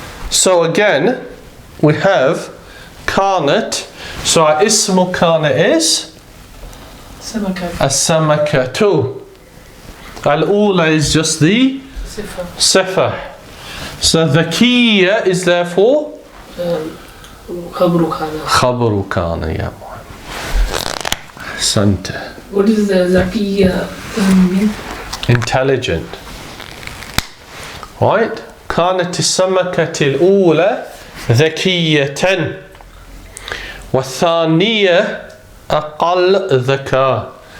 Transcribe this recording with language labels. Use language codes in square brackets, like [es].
[en] So again, we have كانت. So our اسم كان is السمكة. الأولى is just the صفة. So ذكية is therefore [ar] خبر كان يا محمد. أحسنت. [en] What is the ذكية mean? Intelligent. Right? [ar] كانت السمكة الأولى ذكية والثانية أقل ذكاء.